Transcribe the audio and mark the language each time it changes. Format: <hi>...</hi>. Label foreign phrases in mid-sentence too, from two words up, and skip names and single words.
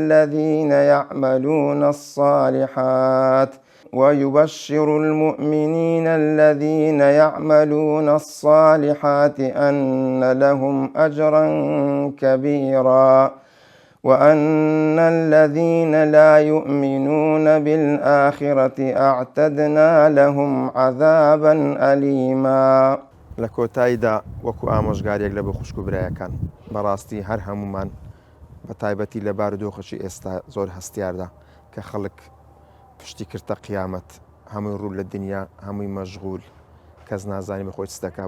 <ar>الذين يعملون الصالحات أن لهم أجرا كبيرا وأن الذين لا يؤمنون بالآخرة أعتدنا لهم عذابا أليما.</ar> <ckb>لە کۆتاییدا وەکو ئامۆژگارێک لە بۆ خوشک و برایەکان بەڕاستی هەر هەمومان بە تایبەتی لە بارودۆخەشی ئێستا زۆر هەستیاردا کە خەڵک پشتی کردە قیامەت، هەمووی ڕوو لە دنیا، هەمووی مەشغول، کەس نازانی بەخۆی چ دەکا.</ckb>